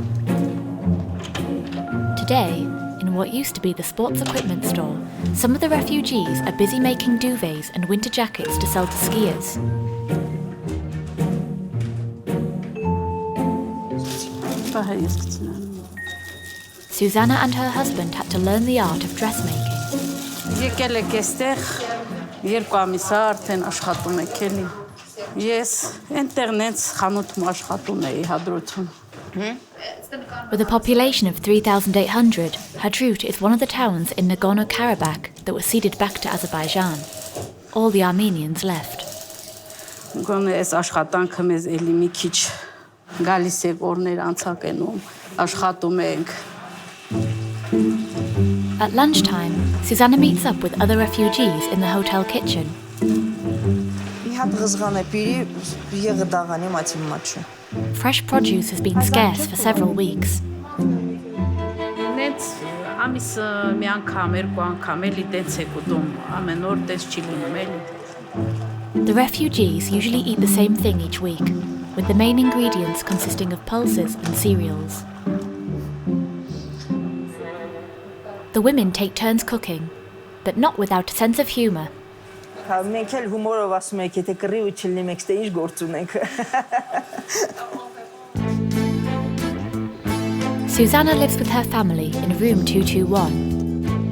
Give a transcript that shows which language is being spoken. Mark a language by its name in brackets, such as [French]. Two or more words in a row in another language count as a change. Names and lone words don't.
[English] Today, in what used to be the sports equipment store, some of the refugees are busy making duvets and winter jackets to sell to skiers. Susanna and her husband had to learn the art of dressmaking. [Armenian] Եկել եք այստեղ 2 ամիս է արդեն աշխատում եք էլի։ Ես ինտերնետ խանութում աշխատում էի հադրութում։ [English] With a population of 3,800, Hadrut is one of the towns in Nagorno-Karabakh that was ceded back to Azerbaijan. All the Armenians left. [Armenian] Գոնե այս աշխատանքը մեզ էլի մի քիչ գալիս է օրներ անցակ էնում, աշխատում ենք։ [English] At lunchtime, Susanna meets up with other refugees in the hotel kitchen. Fresh produce has been scarce for several weeks. [Armenian] Նենց ամիս մի անգամ, 2 անգամ էլի տենց եք ուտում, ամեն օր տենց չի լինում էլի։ [English] The refugees usually eat the same thing each week, with the main ingredients consisting of pulses and cereals. The women take turns cooking, but not without a sense of humour. Susanna lives with her family in room 221.